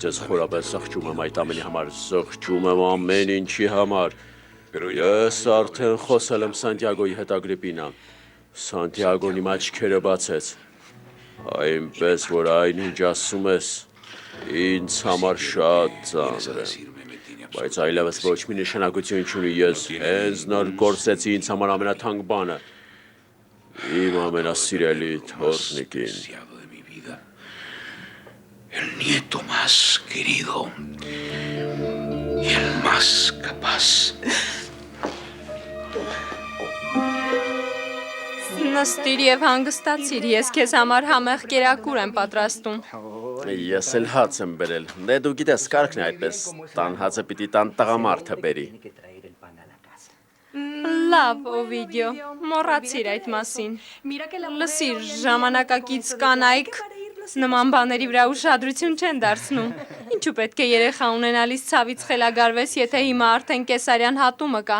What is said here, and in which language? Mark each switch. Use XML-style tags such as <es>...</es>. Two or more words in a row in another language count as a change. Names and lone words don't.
<hy>ես խորապես սխչում եմ այդ ամենի համար, սխչում եմ ամեն ինչի համար։ Ես արդեն խոսել եմ Սանտիագոյի հետ Ագրիպինա, Սանտիագոն իմ աչքերը բացեց, այնպես որ այն ինչ ասում ես, ինձ համար շատ ծանր է, բայց այլևս ոչ մի նշանակություն չունի, ես հենց նոր կորսեցի ինձ համար ամենաթանկ բանը, իմ ամենասիրելի թորնիկին։</hy> <es>El nieto más querido y el más capaz.</es> <hy>Նստիր եւ հանգստացիր, ես քեզ համար համեղ կերակուր եմ պատրաստում։ Ես էլ հաց եմ բերել, դե դու գիտես կարգն է այդպես, տան հացը պիտի տան տղամարդը բերի։ Լավ, Օվիդիո, մոռացիր այդ մասին։ Լսիր, ժամանակակից կանայք նման բաների վրա ուշադրություն չեն դարձնում։ Ինչու պետք է երեխա ունենալիս ցավից խելագարվես, եթե հիմա արդեն կեսարյան հատումը կա։</hy>